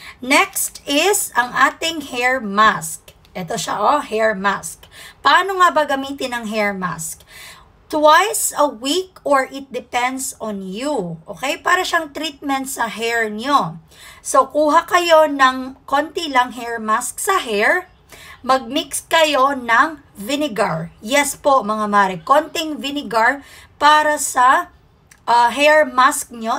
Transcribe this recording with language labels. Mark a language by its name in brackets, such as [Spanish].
[Filipino] Next is ang ating hair mask. Ito siya, hair mask. Paano nga ba gamitin ang hair mask? [English] Twice a week or it depends on you. Okay? [Filipino] Para siyang treatment sa hair nyo. So, kuha kayo ng konti lang hair mask sa hair. Mag-mix kayo ng vinegar. Yes po, mga mare. Konting vinegar para sa hair mask nyo.